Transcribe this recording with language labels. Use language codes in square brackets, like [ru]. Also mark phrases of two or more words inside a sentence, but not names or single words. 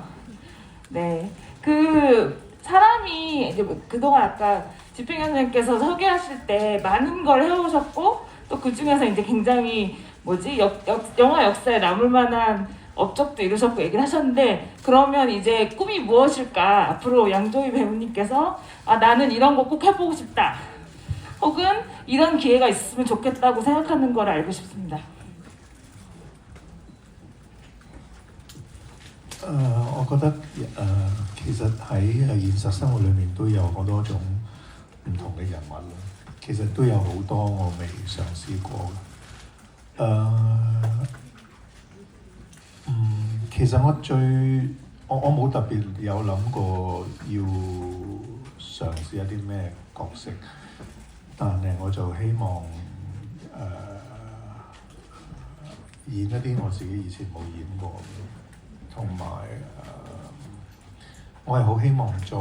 [ko] 네, 그 사람이 이제 그동안 아까 집행위원장님께서 소개하실 때 많은 걸 해오셨고 또 그 중에서 이제 굉장히 영화 역사에 남을 만한 업적도 이루셨고 얘기를 하셨는데 그러면 이제 꿈이 무엇일까? 앞으로 양조위 배우님께서 나는 이런 거 꼭 해보고 싶다. 혹은 이런 기회가 있으면 좋겠다고 생각하는 걸 알고 싶습니다. [yue] 我覺得其實喺現實生活裏面都有好多種唔同嘅人物啦。其實都有好多我未嘗試過嘅。其實我冇特別有諗過要嘗試一啲咩角色，但係我就希望演一啲我自己以前冇演過，同埋我係好希望